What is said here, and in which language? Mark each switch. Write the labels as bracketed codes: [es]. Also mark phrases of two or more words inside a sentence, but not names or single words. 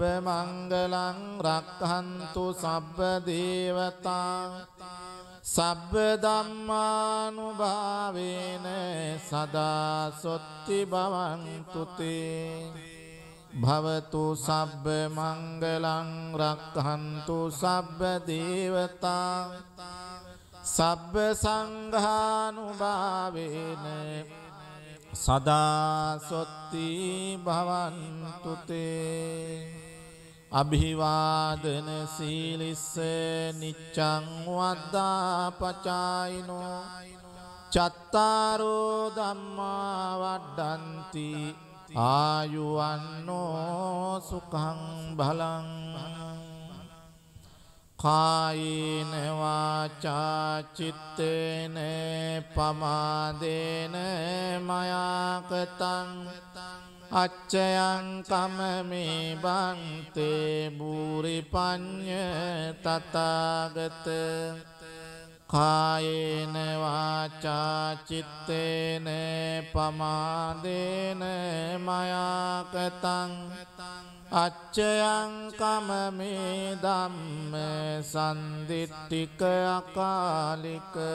[pi] මංගලං රක්ඛන්තු සබ්බ දේවතා සබ්බ ධම්මානුභාවේන සදා සොත්ති භවන්තු තේ භවතු සබ්බ මංගලං රක්ඛන්තු සබ්බ දේවතා සබ්බ සංඝානුභාවේන සදා සොත්ති භවන්තු තේ අභිවාදන සීලිස්ස නිච්ඡං වද්දා පචායිනෝ චත්තාරෝ ධම්මා වඩ්ඩන්ති ආයුවන්නෝ සුඛං බලං කායේන වාචා චිත්තේන පමාදේන මයා කතං අච්චයං කමමේ බන්තේ බුරි පඤ්ඤ තථාගත කායේන වාචා චිත්තේන පමාදේන මයා කතං අච්චයං කමමේ ධම්ම සම්දිට්ඨික අකාලික